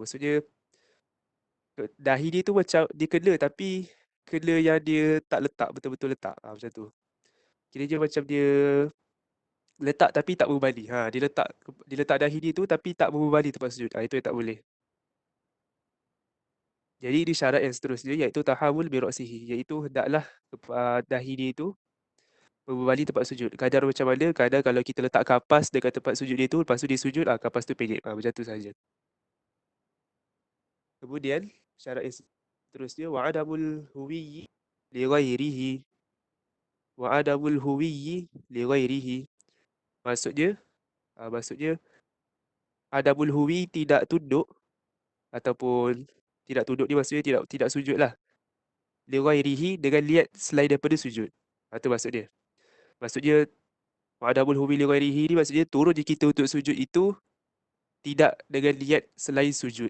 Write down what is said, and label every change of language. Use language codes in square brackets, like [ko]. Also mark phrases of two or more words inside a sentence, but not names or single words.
[ms] Maksudnya dahi dia tu macam dia kena tapi kena yang dia tak letak betul-betul letak. Macam tu. Kira je macam dia letak tapi tak berbalik. Dia letak dahi dia tu tapi tak berbalik tempat sujud. Itu yang tak boleh. Jadi di syarat yang seterusnya iaitu [ar] تحامل برأسه, [ms] iaitu hendaklah dahi dia itu berbalik tempat sujud. Kadar macam mana? Kadar kalau kita letak kapas dekat tempat sujud dia tu, lepas tu dia sujud, kapas tu pendek. Macam tu saja. Kemudian syarat yang seterusnya [ar] وعدم الهوي لغيره. وعدم الهوي لغيره. [ms] Maksudnya maksudnya [ar] عدم الهوي [ms] tidak tunduk ataupun tidak tunduk ni maksudnya tidak sujud lah. [ar] لغيره [ms] dengan niat selain daripada sujud. Itu maksud dia. Maksudnya [ar] وعدم الهوي لغيره [ms] ni maksudnya turun je kita untuk sujud itu tidak dengan niat selain sujud.